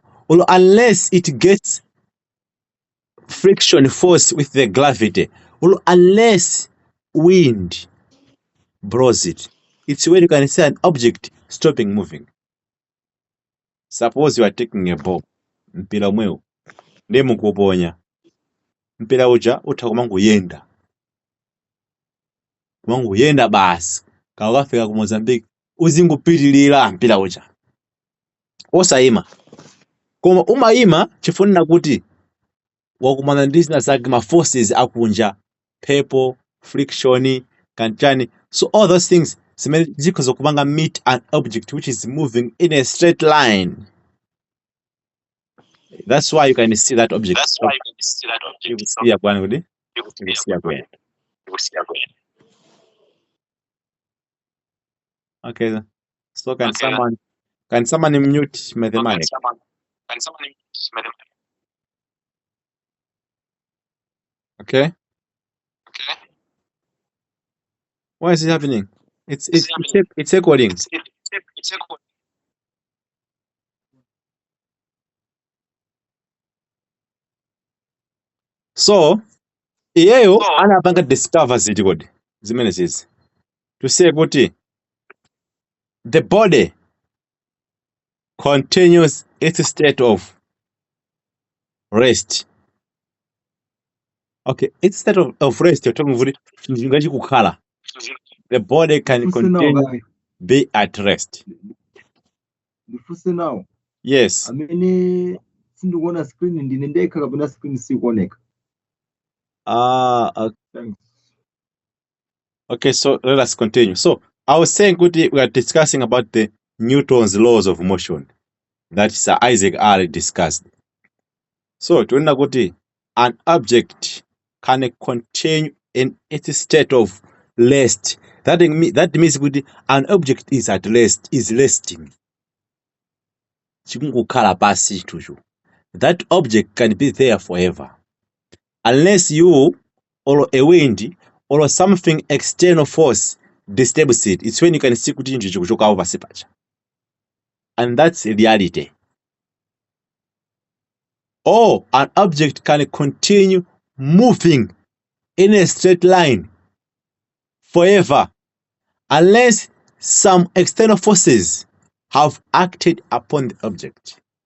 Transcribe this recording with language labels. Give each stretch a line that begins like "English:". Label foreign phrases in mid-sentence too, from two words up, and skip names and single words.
English: Or unless it gets friction force with the gravity. Or unless wind blows it. It's where you can see an object stopping moving. Suppose you are taking a ball,
Nyanja: mpira umwewo ndiye mukuponya mpira uja utha kumanguyenda basi kakafika ku Mozambique uzingupitilira mpira uja osayima koma umayima chifunira kuti wakumana ndi zina zake ma forces akunja mphepo friction kanchani.
English: So all those things
Nyanja: zimene zikhoza kupanga
English: meet an object which is moving in a straight line. That's why you can see that object
Nyanja: ikusiya kwani kuti ikusiya kwene.
English: Okay, so can someone mute mathematics? Okay, why is it happening? It's echoing. So
Nyanja: iyeyo anapanga
English: discover
Nyanja: ziti kodi zimene zizi
English: to say kuti the body continues its state of rest. Okay, its state of rest you're talking about
Nyanja: chinhu chikukhala.
English: The body can continue be at rest.
Nyanja: Ndifuse now.
English: Yes.
Nyanja: Amene sindikuona screen ndine ndekha kapena screen sikuoneka.
English: Thanks. Okay, so let us continue. So I was saying kuti we are discussing about the Newton's laws of motion that Sir Isaac already discussed. So
Nyanja: tunaona kuti
English: an object can continue in its state of rest. That means kuti an object is at rest, is resting.
Nyanja: Chikungokhala pasi tuju.
English: That object can be there forever. Unless you or a wind or something external force disturbs it. It's when you can see
Nyanja: kuti chinhu chikuchoka
English: over pacha. And that's reality. Or an object can continue moving in a straight line forever unless some external forces have acted upon the object.